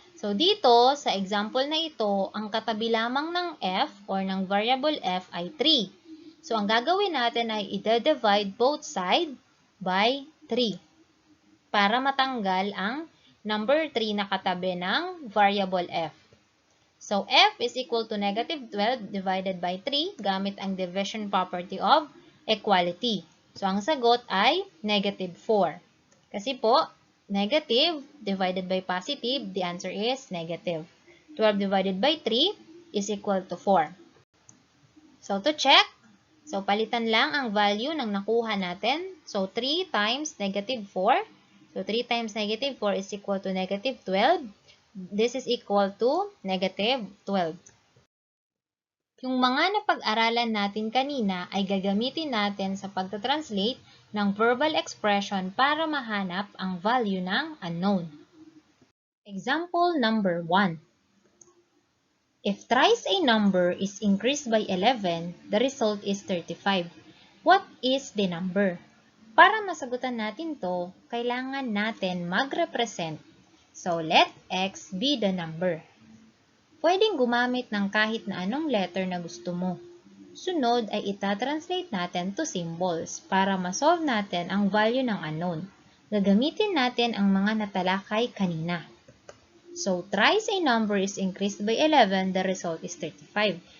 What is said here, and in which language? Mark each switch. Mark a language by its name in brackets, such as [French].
[Filipino] So dito, sa example na ito, ang katabi lamang ng f or ng variable f ay 3. So ang gagawin natin ay i-divide both side by 3 para matanggal ang number 3 na katabi ng variable f. [English] So f is equal to negative 12 divided by 3 [Filipino] gamit ang [English] division property of equality. [Filipino] So ang sagot ay negative 4. Kasi po, [English] negative divided by positive, the answer is negative. 12 divided by 3 is equal to 4. So to check, [Filipino] so palitan lang ang value ng nakuha natin. [English] So 3 times negative 4. So 3 times negative 4 is equal to negative 12. This is equal to negative 12. [Filipino] Yung mga napag-aralan natin kanina ay gagamitin natin sa pagta-translate ng verbal expression para mahanap ang value ng unknown. [English] Example number 1. If thrice a number is increased by 11, the result is 35. What is the number? [Filipino] Para masagutan natin to, kailangan natin mag-represent. [English] So, let x be the number. Pwedeng gumamit ng kahit na anong letter na [Filipino] gusto mo. Sunod ay ita-translate natin to symbols para ma-solve natin ang value ng unknown. Gagamitin natin ang mga natalakay kanina. [English] So, thrice a number is increased by 11, the result is 35.